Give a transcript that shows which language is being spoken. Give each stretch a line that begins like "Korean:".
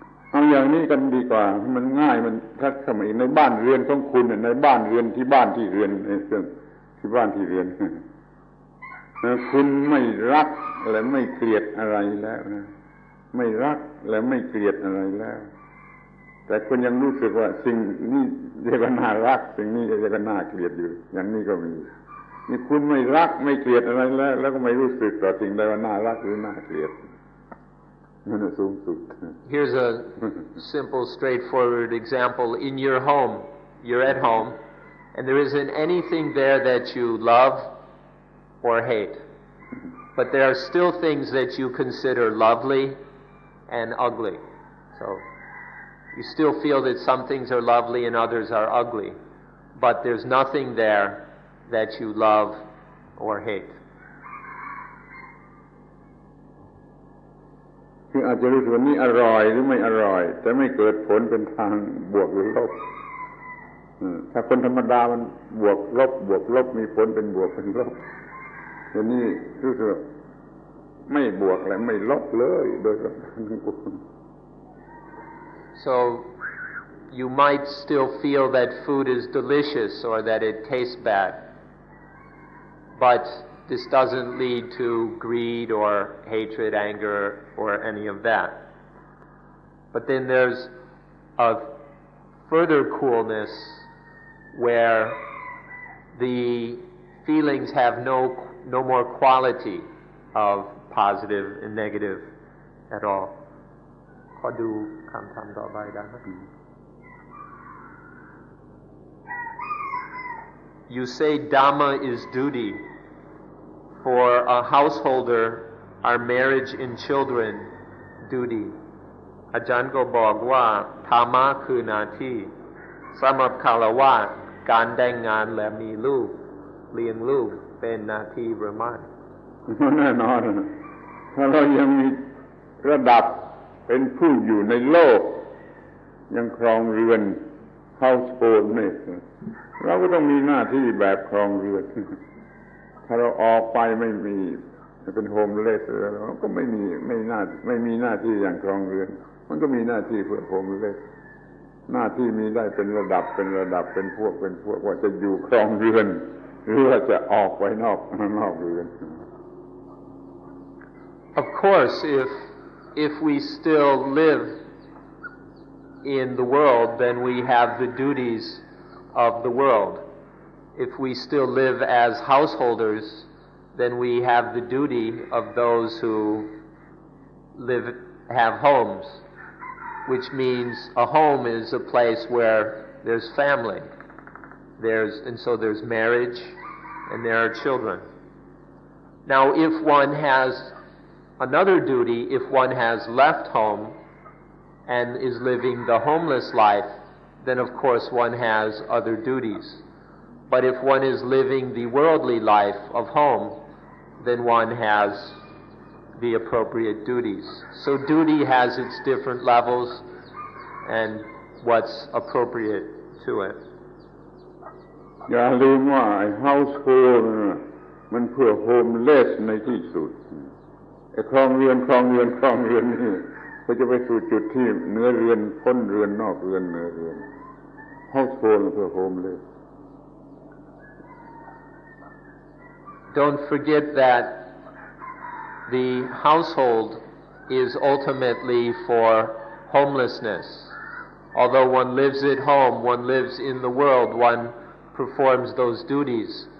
Thai: เอาอย่างนี้กันดีกว่ามันง่ายมันทัดสมัยในบ้านเรือนของคุณในบ้านเรือนที่บ้านที่เรือนที่บ้านที่เรือนคุณไม่รักและไม่เกลียดอะไรแล้วนะไม่รักและไม่เกลียดอะไรแล้วแต่คุณยังรู้สึกว่าสิ่งนี้เรียกว่าน่ารักสิ่งนี้เรียกว่าน่าเกลียดอยู่อย่างนี้ก็มีนี่คุณไม่รักไม่เกลียดอะไรแล้วก็ไม่รู้สึกต่อสิ่งใดว่าน่ารักหรือน่าเกลียด
English: Here's a simple, straightforward example. In your home, you're at home, and there isn't anything there that you love or hate. But there are still things that you consider lovely and ugly. So you still feel that some things are lovely and others are ugly. But there's nothing there that you love or hate.
Thai: คืออาจจะรู้สึกว่านี่อร่อยหรือไม่อร่อยแต่ไม่เกิดผลเป็นทางบวกหรือลบถ้าคนธรรมดามันบวกลบมีผลเป็นบวกเป็นลบแต่นี่รู้สึกไม่บวกและไม่ลบเลยโดยประการทั้งปวง
English: So you might still feel that food is delicious or that it tastes bad, but this doesn't lead to greed or hatred, anger, or any of that. But then there's a further coolness where the feelings have no more quality of positive and negative at all.
Thai: ขอดูคำถามต่อไปได้ไหม
English: You say Dhamma is duty. For a householder, are marriage and children duty?
Thai: อาจารย์ก็บอกว่าธรรมะคือหน้าที่สำหรับฆราวาสการแต่งงานและมีลูกเลี้ยงลูกเป็นหน้าที่หรือไม่ แน่นอนถ้าเรายังมีระดับเป็นผู้อยู่ในโลกยังครองเรือน household นี่เราก็ต้องมีหน้าที่แบบครองเรือนถ้าเราออกไปไม่มีเป็นโฮมเลสเราก็ไม่มีหน้าที่อย่างครองเรือนมันก็มีหน้าที่เพื่อโฮมเลสหน้าที่มีได้เป็นระดับเป็นพวกว่าจะอยู่ครองเรือนหรือว่าจะออกไปนอกเรือน
English: Of course, if we still live in the world, then we have the duties of the world. If we still live as householders, then we have the duty of those who have homes, which means a home is a place where there's family, and so there's marriage, and there are children. Now, if one has another duty, if one has left home and is living the homeless life, then of course one has other duties. But if one is living the worldly life of home, then one has the appropriate duties. So duty has its different levels and what's appropriate to it.
Thai: อย่าลืมว่า household มันเพื่อ homeless ในที่สุดครองเรือนนี่ ก็จะไปสู่จุดที่เนื้อเรือนพ้นเรือนนอกเรือนเนื้อเรือน household เพื่อ homeless.
English: Don't forget that the household is ultimately for homelessness. Although one lives at home, one lives in the world, one performs those duties.